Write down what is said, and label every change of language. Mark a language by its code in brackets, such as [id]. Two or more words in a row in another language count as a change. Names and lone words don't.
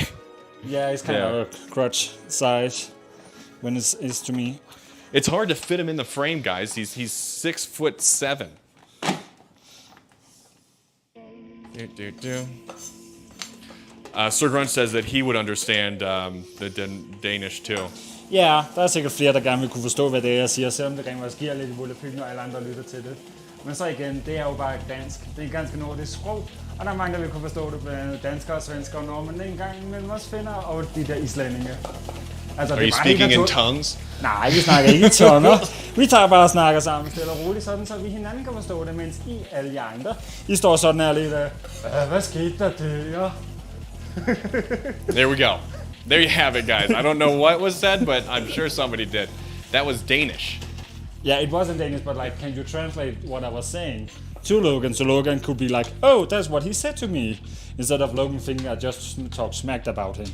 [en] Yeah, it's kind of a crotch size when it's to me. It's hard to fit him in the frame, guys. He's 6'7". Sir Grunt says that he would understand the Danish too. [da] Ja, der er sikkert flere, der gerne vil kunne forstå, hvad det er, jeg siger, selvom det rent faktisk giver lidt volapyk, når alle andre lytter til det. Men så igen, det er jo bare dansk. Det er en ganske nordisk sprog, og der er mange, der vil kunne forstå det, blandt andet danskere og svenskere og nordmænd, en gang imellem også finder, og de der islændinge. Altså, [en] Are you speaking in tongues? [da] Nej, vi snakker ikke i tunger. Vi tager bare og snakker sammen stille og roligt, sådan, så vi hinanden kan forstå det, mens I alle jer andre, I står sådan her lidt af, hvad skete der der? [en] There we go. There you have it, guys. I don't know what was said, but I'm sure somebody did. That was Danish. Yeah, it wasn't Danish, but like, can you translate what I was saying to Logan? So Logan could be like, oh, that's what he said to me. Instead of Logan thinking I just talked smacked about him.